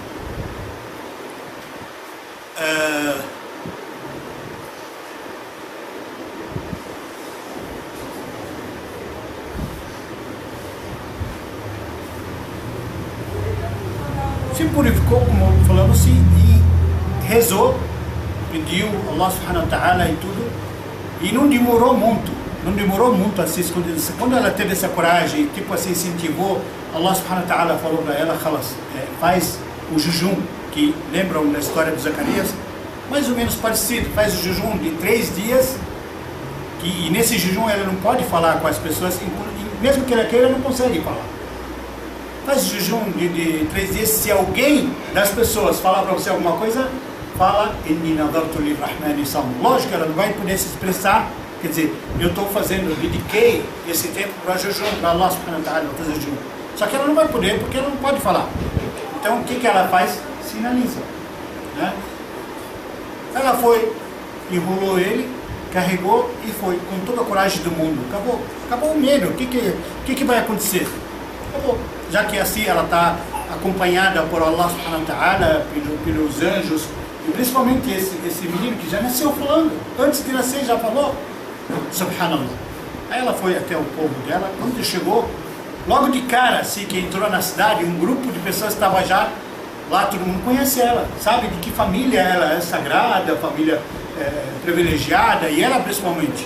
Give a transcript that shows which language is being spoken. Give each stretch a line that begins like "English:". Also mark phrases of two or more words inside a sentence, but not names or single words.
Portuguese: Se purificou, como falamos, e rezou, pediu Allah
Arabic: سبحانه وتعالى
Portuguese: e tudo, e não demorou muito a se esconder. Quando ela teve essa coragem, tipo assim, incentivou, Allah
Arabic: سبحانه وتعالى
Portuguese: falou para ela, faz o jejum, que lembram da história de Zacarias, mais ou menos parecido, faz o jejum de 3 dias, e nesse jejum ela não pode falar com as pessoas, mesmo que ela queira, não consegue falar. Faz o jejum de 3 dias, se alguém das pessoas falar para você alguma coisa, fala,
Arabic: إني نذرت للرحمن صوم.
Portuguese: Lógico, ela não vai poder se expressar, quer dizer, eu estou dediquei esse tempo para jejum, para Allah
Arabic: سبحانه وتعالى,
Portuguese: fazer jejum. Só que ela não vai poder, porque ela não pode falar. Então, o que ela faz? Sinaliza, né? Ela foi, enrolou ele, carregou e foi, com toda a coragem do mundo. Acabou o medo. O que vai acontecer? Acabou. Já que assim ela está acompanhada por Allah
Arabic: سبحانه وتعالى,
Portuguese: pelos anjos, e principalmente esse menino que já nasceu falando, antes de nascer já falou, subhanallah. Aí ela foi até o povo dela, quando chegou, logo de cara, assim que entrou na cidade, um grupo de pessoas estava já lá, todo mundo conhece ela, sabe de que família ela é sagrada, família privilegiada, e ela principalmente.